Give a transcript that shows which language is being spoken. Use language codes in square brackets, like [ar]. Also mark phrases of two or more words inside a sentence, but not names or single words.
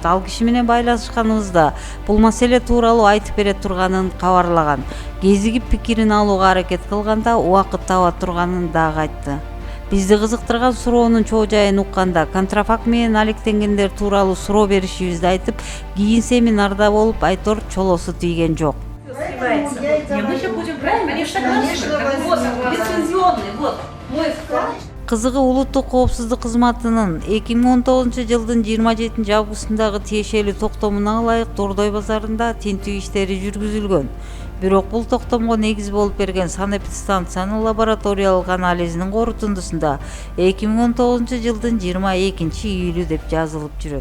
[ky] Ал киши менен байланышканыбызда бул маселе тууралуу айтып бере турганын кабарлаган. Кезигип пикирин алууга аракет кылганда убакыт таба турганын дагы айтты. Бизди кызыктырган суроонун чоо жайын укканда контрафакт менен алектенгендер тууралуу суроо беришибизди айтып, кийин семинарда болуп айтор чолосу тийген жок. [ru] Мы же будем брать, конечно, вот, лицензионный, вот, мой вклад. [ky] Кызыгы улуттук коопсуздук кызматынын 2019 жылдын 27 августундагы тиешелүү токтомуна ылайык Дордой базарында тинтүү иштери жүргүзүлгөн. Бирок бул токтомго негиз болуп берген санэпидстанциянын лабораториялык анализинин корутундусунда 2019 жылдын 22 июлү деп жазылып жүрөт.